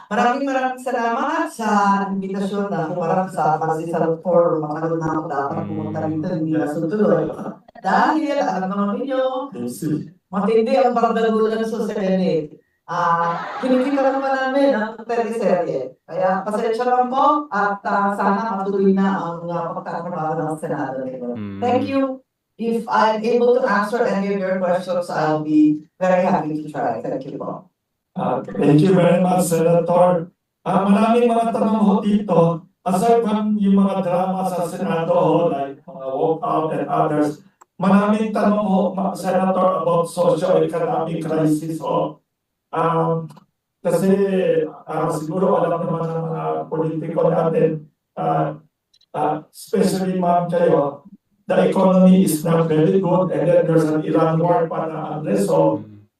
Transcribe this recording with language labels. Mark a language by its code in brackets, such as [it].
[tl] Maraming salamat sa invitasyon na kumarap sa Pagsisalot for makanood na ako dapat pumunta dito hindi na sutuloy. Dahil alam naman ninyo, matindi ang bardagulan sa Senate. Kinikita naman namin ang teleserye. Kaya pasensya lang po at sana matuloy na ang pagtatrabaho ng Senado nito. [en] Thank you. If I'm able to answer any of your questions, I'll be very happy to try. Thank you po. Thank you very much, Senator. [tl] Maraming mga tanong ho dito. [en] Aside from [tl] yung mga [en] drama [tl] sa Senado, [en] like mga walkout and others, [tl] maraming tanong ho, [en] Senator, about socio-economic crisis ho. [tl] Kasi siguro alam naman ng mga politiko natin, [en] especially [tl] ma'am kayo, [en] the economy is not very good and then there's an Iran war [tl] pa na [en] unresolved.